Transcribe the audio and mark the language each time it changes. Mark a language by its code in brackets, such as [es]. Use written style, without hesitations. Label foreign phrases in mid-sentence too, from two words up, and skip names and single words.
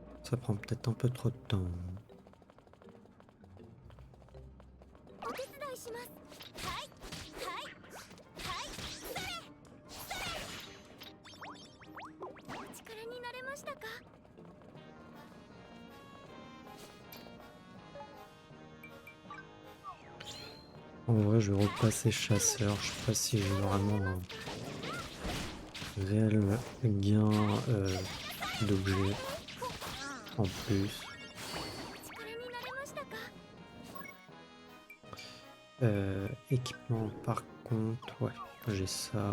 [fr] ça prend peut-être un peu trop de temps. [ja] お手伝いします。はいはいはいそれそれ。お力になれましたか？ [fr] En vrai, je vais repasser chasseur. Je sais pas si j'ai vraiment un réel gain d'objets en plus. [ja] お力になれましたか？ [fr] Équipement, par contre, ouais, j'ai ça.